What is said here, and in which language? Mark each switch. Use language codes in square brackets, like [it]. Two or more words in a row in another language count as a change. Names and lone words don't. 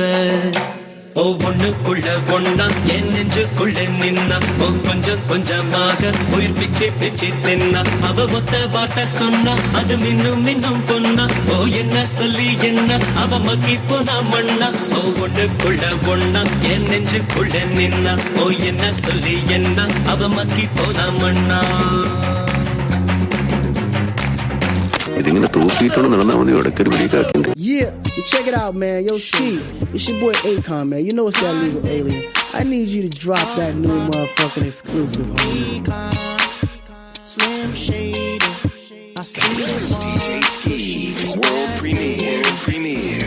[ta] ஓ ஒண்ணுக்குள்ள ஒண்ணா என் நெஞ்சுக்குள்ள நின்னா, ஓ கொஞ்சமாக உயிர் பிச்சு தின்னா, அவ ஒத்த வார்த்தை சொன்னா அது மின்னும் பொன்னா, ஓ என்ன சொல்லி என்ன அவ மக்கி போனா மண்ணா. ஓ ஒண்ணுக்குள்ள ஒண்ணா என் நெஞ்சுக்குள்ள நின்னா, ஓ என்ன சொல்லி என்ன அவ மக்கி போனா மண்ணா. [ml] ഇതിങ്ങനെ തൂക്കിയിട്ടോണ്ട് നടന്നാ മതി, ഇടയ്ക്കൊരു പിടിക്കാട്ടുണ്ട്. [en] Yeah, check it out, man. Yo, Ski, it's your boy Akon, man. You know it's that legal alien. I need you to drop that new motherfucking exclusive. Slim Shady, I see the DJ Ski, world premiere.